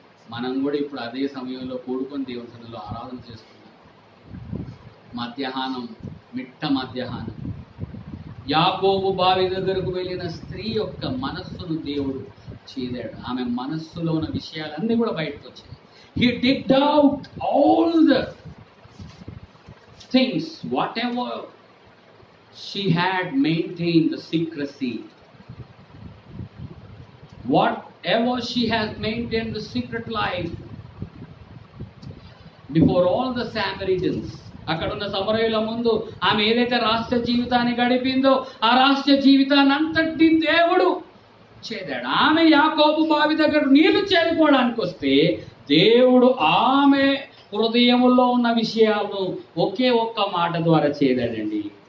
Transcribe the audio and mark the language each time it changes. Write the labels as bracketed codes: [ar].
[te] మనం కూడా ఇప్పుడు అదే సమయంలో కూడుకొని దేవుని సన్నిధిలో ఆరాధన చేస్తున్నాం. మధ్యాహ్నం, మిట్ట మధ్యాహ్నం యాకోబు బావి దగ్గరకు వెళ్ళిన స్త్రీ యొక్క మనస్సును దేవుడు చేదాడు. ఆమె మనస్సులో ఉన్న విషయాలన్నీ కూడా బయటకు వచ్చాయి. [en] He digged out all the things, whatever she had maintained the secrecy, whatever she has maintained the secret life before all the Samaritans. [te] అక్కడ ఉన్న సమరయుల ముందు ఆమె ఏదైతే రహస్య జీవితాన్ని గడిపిందో ఆ రహస్య జీవితాన్ని అంతటి దేవుడు చేదాడు. ఆమె యాకోబు బావి దగ్గర నీళ్లు చేరుకోవడానికి వస్తే దేవుడు ఆమె హృదయములో ఉన్న విషయాలను ఒకే ఒక్క మాట ద్వారా చేదాడండి.